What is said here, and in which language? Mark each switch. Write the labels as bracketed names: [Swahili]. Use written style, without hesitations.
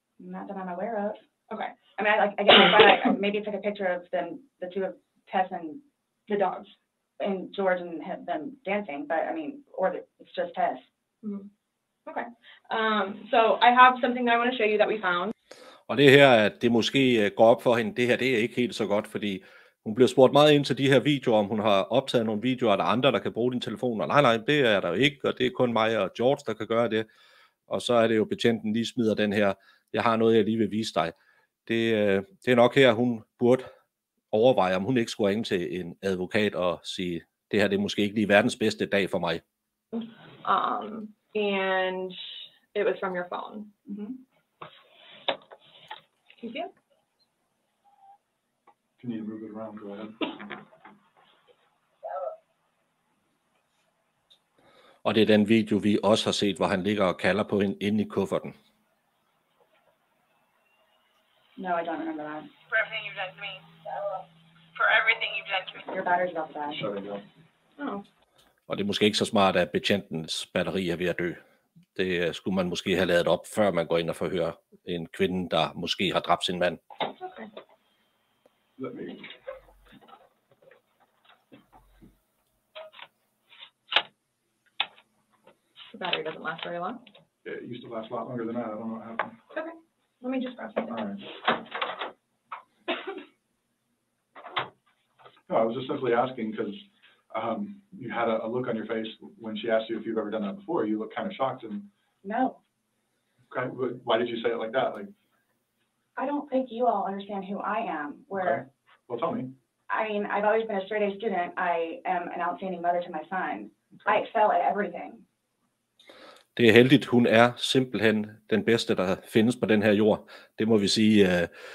[English] Not that I'm aware of. Okay. I mean, I guess maybe took a picture of them, the two of Tess and The dogs. and George and them dancing, but I mean, or it's just Tess. Mm-hmm. Okay. So I have something that I want to show you that we found. [Danish] Og det her, at det måske går op for hende, det her, det er ikke helt så godt, fordi hun bliver spurgt meget ind til de her videoer, om hun har optaget nogle videoer, er der andre, der kan bruge din telefon, og nej, det er der jo ikke, og det er kun mig og George, der kan gøre det. Og så er det jo betjenten lige smider den her, jeg har noget, jeg lige vil vise dig. Det er nok her, hun burde overveje, om hun ikke skulle ringe til en advokat og sige, det her det er måske ikke lige verdens bedste dag for mig. [English] And it was from your phone. Mm-hmm. Can you see it? If you need to move it around, go ahead. [Danish] Og det er den video, vi også har set, hvor han ligger og kalder på hende inde i kufferten. [English] No, I don't remember that. For everything you've done to me. For everything you've done to me. Your battery's about to die. Shut it down. Oh. [Danish] Og det er måske ikke så smart, at betjentens batteri er ved at dø. Det skulle man måske have lavet op, før man går ind og forhører en kvinde, der måske har dræbt sin mand. [English] Okay. Let me. The battery doesn't last very long. It used to last a lot longer than that. I don't know what happened. Okay. Let me just grab something. All right. No, I was just simply asking because you had a look on your face when she asked you if you've ever done that before. You looked kind of shocked and. No. Okay. Why did you say it like that? Like. I don't think you all understand who I am. Where. Okay. Well, tell me. I mean, I've always been a straight A student. I am an outstanding mother to my son. Okay. I excel at everything. [Danish] Det er heldigt, hun er simpelthen den bedste, der findes på den her jord. Det må vi sige.